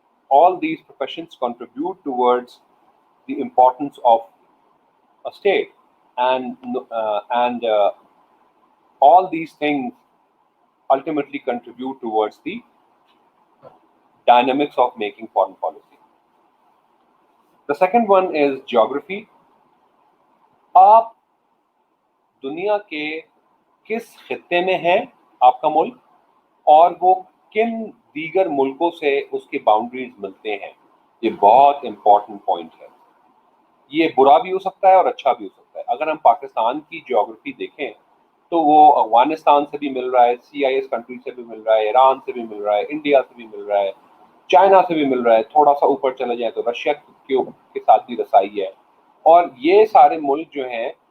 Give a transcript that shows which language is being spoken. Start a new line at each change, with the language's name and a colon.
English: all these professions contribute towards the importance of a state, and all these things ultimately contribute towards the dynamics of making foreign policy. The second one is geography.
Urdu: آپ دنیا کے کس خطے میں ہیں آپ کا ملک، اور وہ کن دیگر ملکوں سے اس کی باؤنڈریز ملتے ہیں، یہ بہت امپورٹنٹ پوائنٹ ہے۔ یہ برا بھی ہو سکتا ہے اور اچھا بھی ہو سکتا ہے۔ اگر ہم پاکستان کی جیوگرافی دیکھیں تو وہ افغانستان سے بھی مل رہا ہے، CIS کنٹری سے بھی مل رہا ہے، ایران سے بھی مل رہا ہے، انڈیا سے بھی مل رہا ہے، چائنا سے بھی مل رہا ہے، تھوڑا سا اوپر چلے جائیں تو رشیا کے ساتھ بھی رسائی ہے، اور یہ سارے ملک جو ہیں